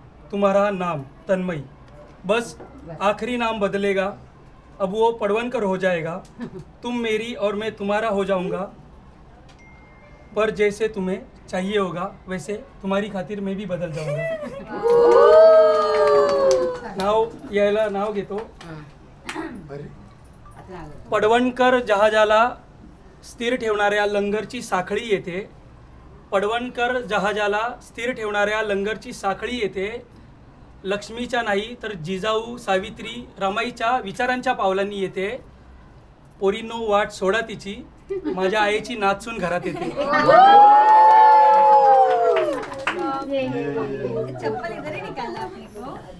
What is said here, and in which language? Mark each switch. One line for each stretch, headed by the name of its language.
Hindi: तुम्हारा नाम तन्मयी बस आखिरी नाम बदलेगा अब वो पडवनकर हो जाएगा तुम मेरी और मैं तुम्हारा हो जाऊंगा पर जैसे तुम्हें चाहिए होगा वैसे तुम्हारी खातिर मैं भी बदल जाऊंगा.
Marathi: नाव घेतो. पडवणकर जहाजाला स्थिर ठेवणाऱ्या लंगरची साखळी येते पडवणकर जहाजाला स्थिर ठेवणाऱ्या लंगरची साखळी येते लक्ष्मीच्या नाही तर जिजाऊ सावित्री रमाईच्या विचारांच्या पावलांनी येते पोरीनो वाट सोडा तिची माझ्या आईची नाचून घरात येते.
Hindi: चप्पल इधर ही निकालना अपने को